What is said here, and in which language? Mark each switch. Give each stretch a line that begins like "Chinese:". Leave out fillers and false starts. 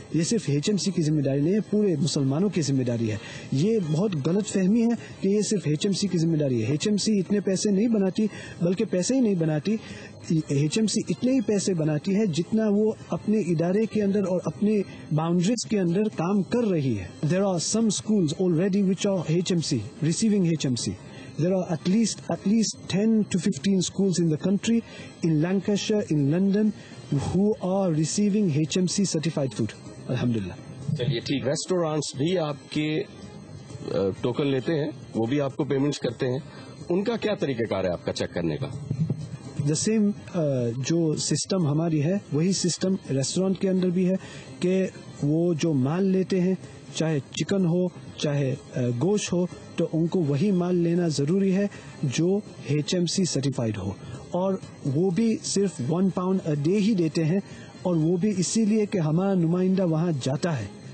Urdu: یہ صرف HMC کی ذمہ داری نہیں ہے, پورے مسلمانوں کی ذمہ داری ہے. یہ بہت غلط فہمی ہے کہ یہ صرف HMC کی ذمہ داری ہے. HMC اتنے پیسے نہیں بناتی, بلکہ پیسے ہی نہیں بناتی, HMC اتنے ہی پیسے بناتی ہے جتنا وہ اپنے ادارے کے اندر اور اپنے باؤنڈریز کے اندر کام کر رہی ہے.
English: There are some schools already which are HMC, receiving HMC. There are at least 10 to 15 schools in the country, in Lancashire, in London, who are receiving HMC certified food.
Arabic: Alhamdulillah.
Urdu: چلیے ٹھیک, restaurants بھی آپ کے token لیتے ہیں, وہ بھی آپ کو پیمنٹس کرتے ہیں, ان کا کیا طریقہ کار ہے آپ کا چیک کرنے کا؟ دا سیم جو سسٹم ہماری ہے وہی سسٹم ریسٹورینٹ کے اندر بھی ہے کہ وہ جو مال لیتے ہیں, چاہے چکن ہو چاہے گوشت ہو, تو ان کو وہی مال لینا ضروری ہے جو HMC سرٹیفائڈ ہو, اور وہ بھی صرف
English: 1 pound a day
Urdu: ہی دیتے ہیں, اور وہ بھی اسی لیے کہ ہمارا نمائندہ وہاں جاتا ہے.